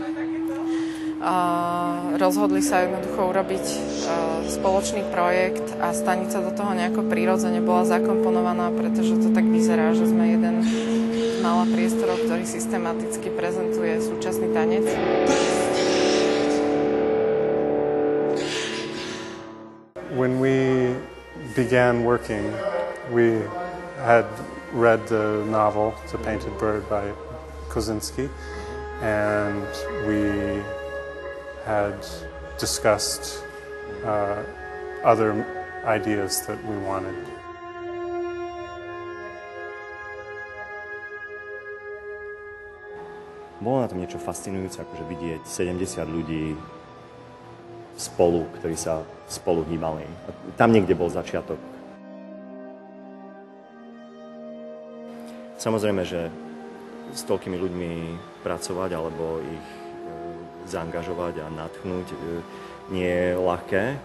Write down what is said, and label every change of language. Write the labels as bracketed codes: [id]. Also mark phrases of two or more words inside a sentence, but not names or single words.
[sk] Rozhodli sa jednoducho urobiť spoločný projekt a stanica do toho nejako prirodzene bola zakomponovaná, pretože to tak vyzerá, že sme jeden z mála priestorov, ktorý systematicky prezentuje súčasný tanec. [en] When we began working, we had read the novel The Painted Bird by Kosinski, and we had discussed other ideas that we wanted. [sk] Bolo na tom niečo fascinujúce, akože vidieť 70 ľudí spolu, ktorí sa spolu hýbali. Tam niekde bol začiatok. Samozrejme, že s toľkými ľuďmi pracovať alebo ich zaangažovať a nadchnúť nie je ľahké.